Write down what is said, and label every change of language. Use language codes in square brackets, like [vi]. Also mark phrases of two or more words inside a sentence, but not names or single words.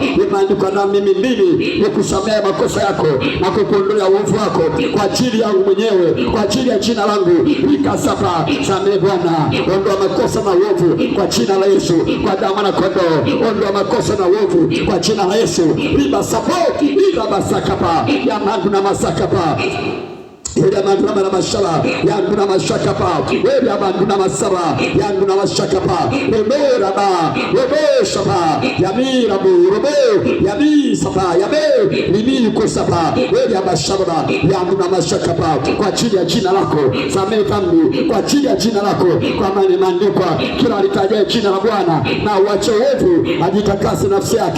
[sw] Imeandikwa, na mimi ndimi nikusamea makosa yako na kukuondolea uovu wako kwa ajili yangu mwenyewe, kwa ajili ya jina langu. Ikasapa, samee Bwana, ondoa makosa na uovu kwa jina la Yesu, kwa damu ya mwana kondoo. Ondoa makosa na uovu kwa jina la Yesu. Riba sapo ila basakapa ya mandu na masakapa Elia mandra marabashaba, yandu na mashakapa, Elia mandu na masaba, yandu na mashakapa, Remera ba, Rebe shaba, Yami rabu, Rebe, Yami saba, Yame, Limi kusaba, Elia bashaba, yandu na mashakapa. Kwa ajili ya jina lako, samee dhambi, kwa ajili ya jina lako, kwa maana imeandikwa, kila alitajaye jina la Bwana na uache uovu ajitakase nafsi yake.